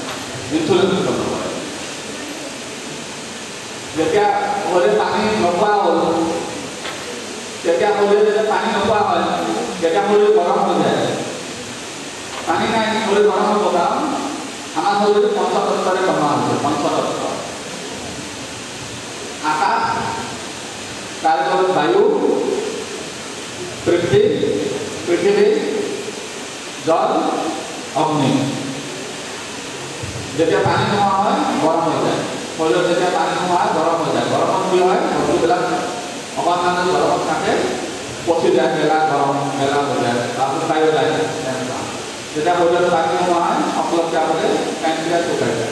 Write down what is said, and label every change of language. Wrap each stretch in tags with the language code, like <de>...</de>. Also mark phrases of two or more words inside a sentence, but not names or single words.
<as>যেতিয়া শৰীৰে পানী নোপোৱা হ'ল তেতিয়া শৰীৰে যেতিয়া পানী নোপোৱা হয় তেতিয়া শৰীৰ গৰম হৈ যায় পানী নাই শৰীৰ গৰম হ'ব কাৰণ আমাৰ শৰীৰ পঞ্চতত্বৰে বনোৱা হৈছে পঞ্চতত্ব আকাশ তার হল বায়ু, পৃথিবী, জল, অগ্নি। যেতিয়া পানী নোহোৱা হয় গৰম হৈ যায়, শৰীৰত যেতিয়া পানী নোহোৱা হয় গৰম হৈ যায়। গৰমত কি হয়, বস্তুবিলাক অকণমান গৰমত থাকে, পচি যায়, গেলা গৰম গেলা হৈ যায়, তাৰপিছত বায়ু ওলাই যায়। যেতিয়া শৰীৰত পানী নোহোৱা হয় সকলোতকৈ আগতে পেনক্ৰিয়াছ শুকাই যায়।</as>